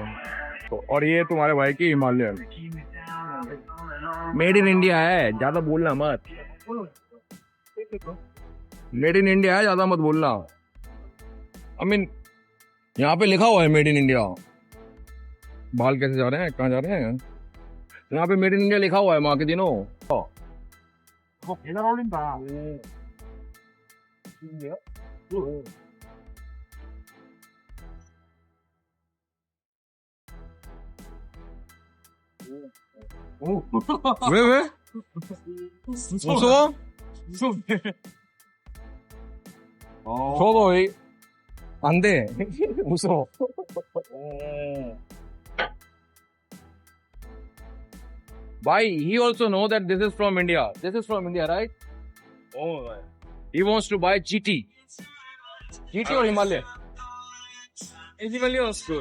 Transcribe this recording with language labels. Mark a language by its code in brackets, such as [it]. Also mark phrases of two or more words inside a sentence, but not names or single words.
[hi] और ये तुम्हारे भाई की हिमालयन [en] made in India [hi] है, ज्यादा बोलना मत। [en] made in India [hi] है, ज्यादा मत बोलना। [en] I mean [hi] यहाँ पे लिखा हुआ है [en] made in India. [hi] बाल कैसे जा रहे हैं, कहाँ जा रहे हैं? यहाँ पे [en] made in India [hi] लिखा हुआ है माँ के दिनों। [ko] 잘 어울린다. 왜? 무서워? 저도 안 돼. 무서워. [en] Why? He also know that this is from India. This is from India, right? Oh, he wants to buy GT. GT or Himalaya? Himalaya was good.